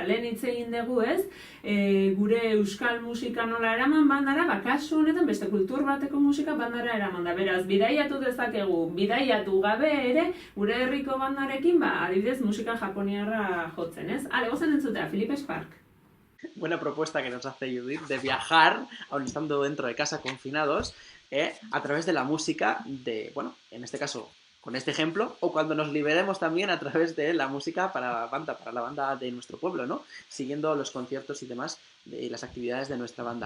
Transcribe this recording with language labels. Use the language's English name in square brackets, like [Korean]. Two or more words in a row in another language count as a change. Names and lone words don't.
[Basque] Lehen hitz egin dugu, ez? Gure euskal musika nola eraman bandara, kasu honetan beste kultur bateko musika bandara eraman da. Beraz, bidaiatu dezakegu, bidaiatu gabe ere gure herriko bandarekin, adibidez musika japoniarra jotzen, ez? Ale, gozen entzutea, Philip Spark. [Spanish] Buena propuesta que nos hace Judith de viajar, aun estando dentro de casa confinados, a través de la música de, bueno, en este caso con este ejemplo, o cuando nos liberemos también a través de la música para la banda de nuestro pueblo, ¿no? Siguiendo los conciertos y demás de las actividades de nuestra banda.